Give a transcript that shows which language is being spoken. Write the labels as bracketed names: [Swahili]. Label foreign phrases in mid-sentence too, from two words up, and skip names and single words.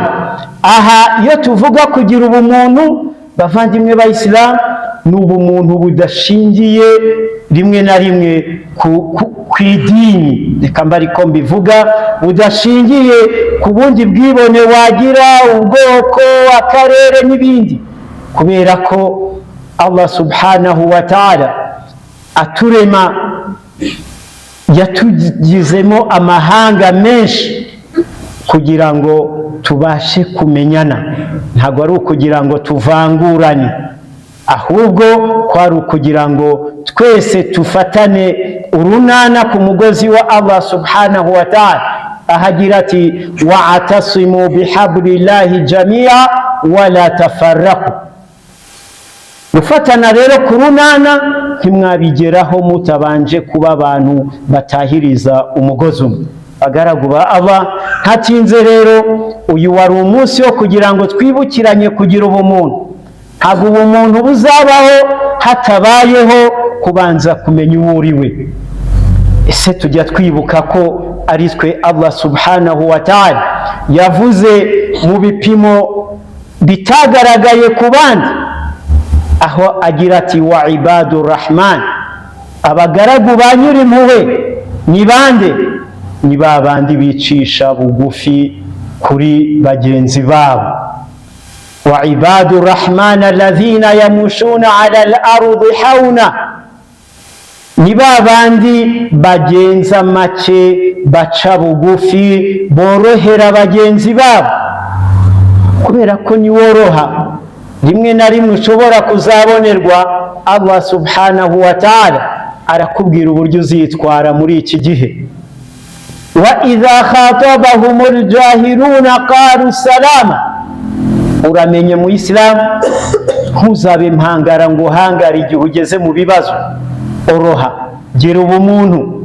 [Kinyarwanda] Aha iyo tuvuga kugira ubumuntu, bavandimwe b'Isilamu, ni ubumuntu budashingiye rimwe na rimwe ku idini, reka mba ariko mbivuga, budashingiye ku bundi bwibone wagira, ubwoko, akarere n'ibindi. Kubera ko Allah [Arabic] سبحانه وتعالى [Kinyarwanda] aturema yatugizemo amahanga menshi kugira ngo tubashe kumenyana. Ntabwo ari ukugira ngo tuvangurane, ahubwo kwari ukugira ngo twese tufatane urunana ku mugozi wa Allah [Arabic] سبحانه وتعالى. Ahagira ati واعتصموا بحبل الله جميعا ولا تفرقوا. [Kinyarwanda] Gufatana rero ku runana ntimwabigeraho mutabanje kuba abantu batahiriza umugozi umwe. Bagaragu ba Allah, hatinze rero uyu wari umunsi wo kugira ngo twibukiranye kugira ubumuntu. Ntabwo ubumuntu buzabaho hatabayeho kubanza kumenya uwo uri we. Ese tujya twibuka ko ari twe Allah [Arabic] سبحانه وتعالى [Kinyarwanda] yavuze mu bipimo bitagaragaye ku bandi, aho agira ati [Arabic] وعباد الرحمن, [Kinyarwanda] abagaragu ba nyir'impuhwe ni bande? Ni ba bandi bicisha bugufi kuri bagenzi babo. [Arabic] وعباد الرحمن الذين يمشون على الأرض هونا, [Kinyarwanda] ni ba bandi bagenza make, baca bugufi, borohera bagenzi babo. Kubera ko ni woroha, rimwe na rimwe ushobora kuzabonerwa, Allah [Arabic] سبحانه وتعالى [Kinyarwanda] arakubwira uburyo uzitwara muri iki gihe. [Arabic] وإذا خاطبهم الجاهلون قالوا سلاما. [Kinyarwanda] Uramenye mu Islam, ntuzabe impangara ngo hangara igihe ugeze mu bibazo. Oroha, gira ubumuntu.